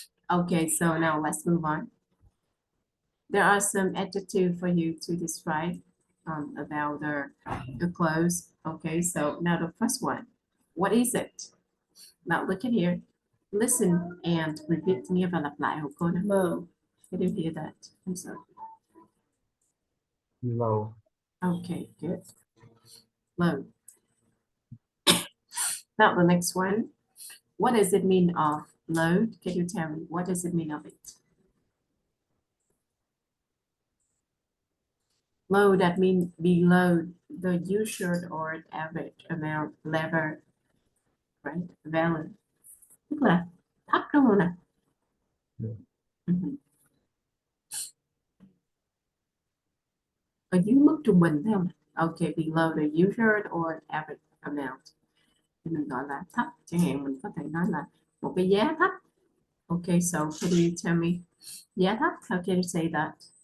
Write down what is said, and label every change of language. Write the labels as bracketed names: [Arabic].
[English] Okay, so now let's move on. There are some adjectives for you to describe about the clothes. Okay, so now the first one. What is it? Now look at here. Listen and repeat [Vietnamese] nghe và lặp lại hộ cô nè. [English] Mờ. Can you hear that? I'm sorry. low, Okay, good. Low. Now the next one. What does it mean of load? Can you tell me what does it mean of it? Low, that means below the usual or average amount level, right? Value. [Vietnamese] Tức là thấp đúng không nào? Ừ. Mhm. Ở dưới mức trung bình thấy không? [English] Okay, below the usual or average amount. [Vietnamese] Thì mình gọi là thấp. Chẳng hạn mình có thể nói là một cái giá thấp. [English] Okay, so can you tell me [Vietnamese] giá thấp? [English] How can you say that?